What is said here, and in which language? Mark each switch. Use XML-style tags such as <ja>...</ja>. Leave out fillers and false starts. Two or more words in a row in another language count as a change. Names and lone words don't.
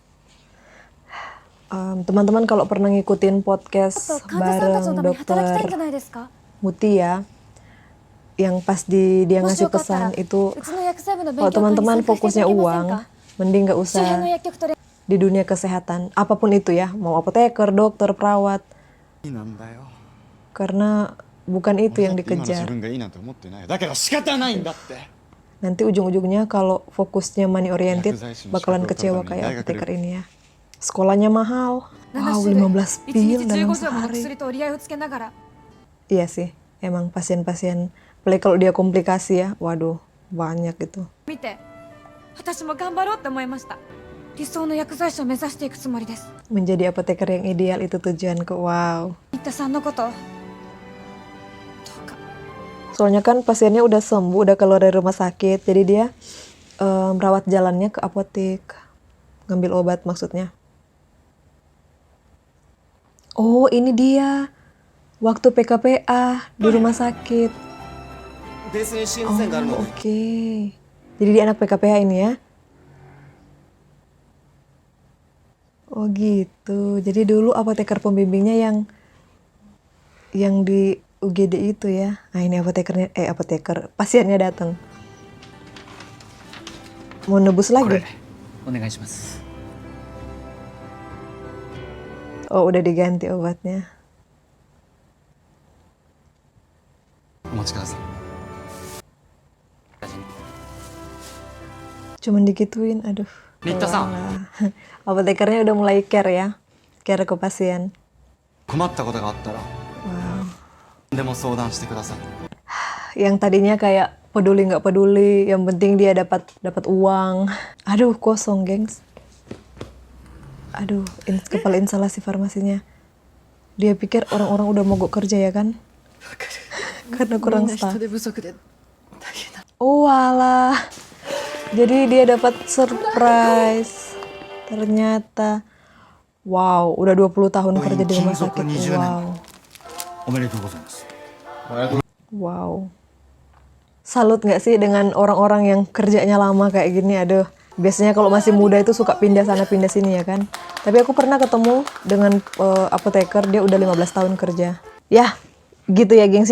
<id>Teman-teman kalau pernah ngikutin podcast bareng dokter Muti ya, yang pas dia ngasih pesan itu, kalau teman-teman fokusnya uang, mending gak usah di dunia kesehatan, apapun itu ya, mau apoteker, dokter, perawat,</id> <ja>いいなんだよ。</ja> <id>karena bukan itu yang</id> <ja>今の自</ja> <id>dikejar.</id> <ja>分がいいなんて思ってない。だけど仕方ないんだって。</ja> <id>Nanti ujung-ujungnya kalau fokusnya</id> <en>money oriented</en> <id>bakalan kecewa kayak apoteker ini ya. Sekolahnya mahal. Wow, 15 pil dalam sehari.</id> <ja>と折り合いをつけながら</ja> <id>Iya sih, emang pasien-pasien, apalagi kalau dia komplikasi ya, waduh, banyak gitu.</id> <ja>見て、私も頑張ろうって思いました。理想の薬剤師を目指していくつもりです。</ja> <id>Menjadi apoteker yang ideal itu tujuanku, wow.</id> <ja>新田さんのことどうか</ja> <id>Soalnya kan pasiennya udah sembuh, udah keluar dari rumah sakit, jadi dia merawat jalannya ke apotek, ngambil obat maksudnya. Oh, ini dia. Waktu PKPA di rumah sakit.</id> <ja>ベースに心</ja> <id>Oh,</id> <ja>不全があるので</ja> <id>oke. Jadi dia anak PKPH ini ya? Oh gitu. Jadi dulu apoteker pembimbingnya yang di UGD itu ya. Nah ini apoteker, pasiennya datang. Mau nebus</id> <ja>こ</ja> <id>lagi?</id> <ja>れお願いします。</ja> <id>Oh udah diganti obatnya.</id> <ja>お待ちください。</ja> <id>Cuman digituin, aduh.</id> <ja>新田さん、</ja> <id>Apotekernya udah mulai care ya. Care ke pasien.</id> <ja>困ったことがあったら</ja> <id>Wow.</id> <ja>でも相談してください。</ja> <id>Yang tadinya kayak peduli nggak peduli, yang penting dia dapat uang. Aduh, kosong, gengs. Aduh, kepala instalasi farmasinya. Dia pikir orang-orang udah mogok kerja ya kan? Karena kurang staff. Oh alah. Jadi dia dapat surprise. Ternyata, wow, udah 20 tahun kerja di rumah sakit. Wow.</id> <ja>おめでとうございます。</ja> <id>Wow. Salut nggak sih dengan orang-orang yang kerjanya lama kayak gini? Aduh, biasanya kalau masih muda itu suka pindah sana pindah sini ya kan? Tapi aku pernah ketemu dengan apoteker, dia udah 15 tahun kerja. Ya, gitu ya gengs ya.</id>